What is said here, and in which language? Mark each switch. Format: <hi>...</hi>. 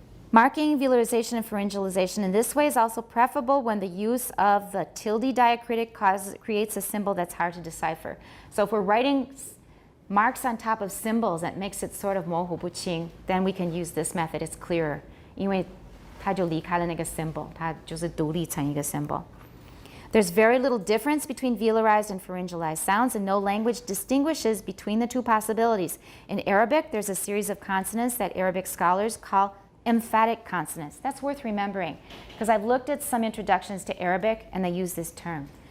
<en>Marking velarization and pharyngalization in this way is also preferable when the use of the tilde diacritic creates a symbol that's hard to decipher. So if we're writing marks on top of symbols that makes it sort of</en> <zh>模糊不清,</zh> <en>then we can use this method. It's clearer.</en> <zh>因为它就离开了那个 symbol, 它就是独立成一个 symbol.</zh> <en>There's very little difference between velarized and pharyngalized sounds, and no language distinguishes between the two possibilities. In Arabic, there's a series of consonants that Arabic scholars call emphatic consonants. That's worth remembering, because I've looked at some introductions to Arabic, and they use this term.</en>